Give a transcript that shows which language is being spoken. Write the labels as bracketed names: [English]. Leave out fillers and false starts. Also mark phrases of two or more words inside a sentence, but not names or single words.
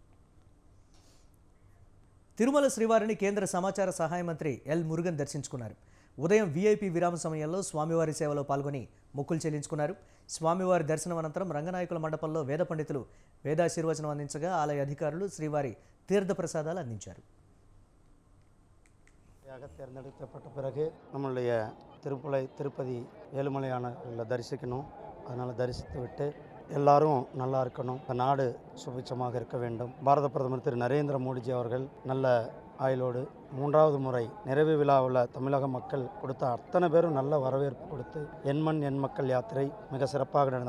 [Telugu] తిరుమల శ్రీవారిని కేంద్ర సమాచార సహాయ మంత్రి ఎల్ మురుగన్ దర్శించుకున్నారు. ఉదయం వీఐపీ విరామ సమయంలో స్వామివారి సేవలో పాల్గొని మొక్కులు చెల్లించుకున్నారు. స్వామివారి దర్శనం అనంతరం రంగనాయకుల మండపంలో వేద పండితులు వేదాశీర్వచనం అందించగా ఆలయ అధికారులు శ్రీవారి తీర్థప్రసాదాలు అందించారు. [Tamil] தேர்ந்தெடுக்கப்பட்ட பிறகு நம்மளுடைய திருப்பதி ஏழுமலையானை தரிசிக்கணும். அதனால் தரிசித்து விட்டு எல்லாரும் நல்லா இருக்கணும். நாடு சுபிட்சமாக இருக்க வேண்டும். பாரத பிரதமர் திரு நரேந்திர மோடிஜி அவர்கள் நல்ல ஆயுளோடு 3வது முறை நிறைவு விழாவில் தமிழக மக்கள் கொடுத்த அத்தனை பேரும் நல்ல வரவேற்பு கொடுத்து எண்மண் எண் மக்கள் யாத்திரை மிக சிறப்பாக நடந்தது.